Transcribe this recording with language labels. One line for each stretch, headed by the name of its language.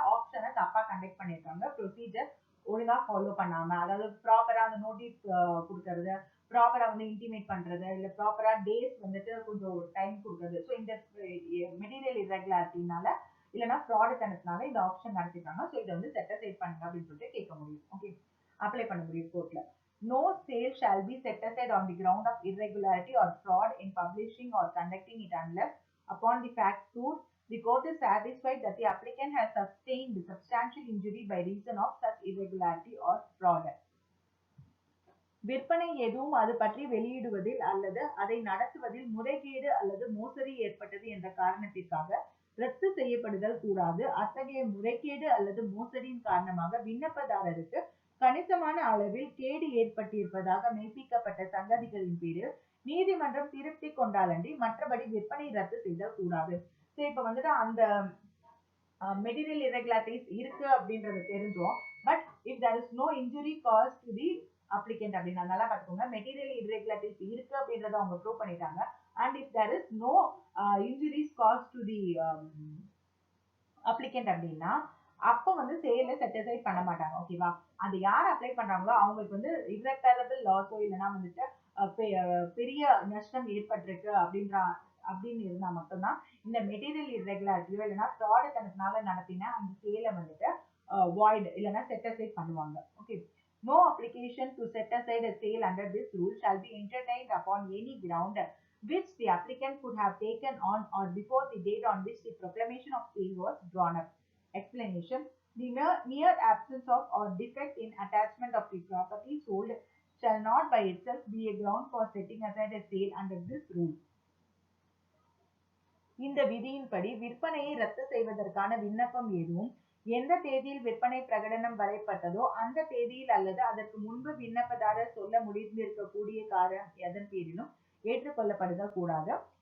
Tamil: ஆப்ஷனை தப்பா கண்டக்ட் பண்ணிருக்காங்க. ப்ரொசீஜர் ஒழுங்கா ஃபாலோ பண்ணாம, அதாவது ப்ராப்பரா அந்த நோட்டீஸ் கொடுக்கறது, ப்ராப்பரா வந்து இன்டிமேட் பண்றது, இல்ல ப்ராப்பரா டேஸ் வந்துட்டு கொஞ்சம் டைம் கொடுக்கறது. ஸோ இந்த மெட்டீரியல் இர்ரெகுலாரிட்டினால இல்லைன்னா ஃப்ராடத்தனத்தினால இந்த ஆப்ஷன் நடத்திருக்காங்க. ஸோ இதை வந்து செட் அசைட் பண்ணுங்க அப்படின்னு சொல்லிட்டு கேட்க முடியும். ஓகே, அப்ளை பண்ண முடியும் கோர்ட்ல.
English: No sale shall be set aside on the ground of irregularity or fraud in publishing or conducting it unless, upon the facts proved, the court is satisfied that the applicant has sustained substantial injury by reason of such irregularity or fraud.
Tamil: விற்பனை எதுவும் அது பற்றி வெளியிடுவதில் அல்லது அதை நடத்துவதில் முறைகேடு அல்லது மோசடி ஏற்பட்டது என்ற காரணத்திற்காக ரத்து செய்யப்படுதல் கூடாது. அத்தகைய முறைகேடு அல்லது மோசடியின் காரணமாக விண்ணப்பதாரருக்கு கணிசமான அளவில் கேடு ஏற்பட்டிருப்பதாக மெய்ப்பிக்கப்பட்ட சங்கதிகளின் பேரில் நீதிமன்றம் திருப்தி கொண்டாலன்றி மற்றபடி விற்பனை ரத்து செய்தல் கூடாது. ஸோ இப்போ வந்துட்டு அந்த மெட்டீரியல் இர்ரெகுலாரிட்டிஸ் இருக்கு அப்படின்றது தெரிஞ்சோம்.
English: but if there is no injury caused to the applicant
Tamil: அப்படின்னு நல்லா பார்த்துக்கோங்க. மெட்டீரியல் இர்ரெகுலாரிட்டிஸ் இருக்கு அப்படின்றத அவங்க ப்ரூவ் பண்ணிட்டாங்க.
English: and if there is no injuries caused to the applicant
Tamil: அப்படின்னா அப்போ வந்து சேல செட் அசைட் பண்ண மாட்டாங்க. ஓகேவா? அது யார் அப்ளை பண்றாங்களோ அவங்களுக்கு வந்து இர்ரெபரபிள் லாஸோ இல்லைன்னா வந்துட்டு பெரிய நஷ்டம் ஏற்பட்டிருக்கு அப்படின்னு இருந்தா மட்டும்தான் இந்த மெட்டீரியல் இர்ரெகுலாரிட்டியோ இல்லைன்னா ஃப்ராடத்தனத்தினால நடத்தின அந்த சேலை வந்துட்டு வாய்ட் இல்லைன்னா செட் அசைட் பண்ணுவாங்க.
English: Okay, no application to set aside a sale under this rule shall be entertained upon any ground which the applicant could have taken on or before the date on which the proclamation of sale was drawn up. Explanation: the mere absence of or defect in attachment of the property sold shall not by itself be a ground for setting aside a sale under this rule.
Tamil: இந்த விதியின்படி விற்பனையை ரத்து செய்வதற்கான விண்ணப்பம் எதுவும் எந்த தேதியில் விற்பனை பிரகடனம் வரைப்பட்டதோ அந்த தேதியில் அல்லது அதற்கு முன்பு விண்ணப்பதாரர் சொல்ல முடிந்திருக்கக்கூடிய காரணம் எதன் பேரிலும் ஏற்றுக்கொள்ளப்படுதல் கூடாது.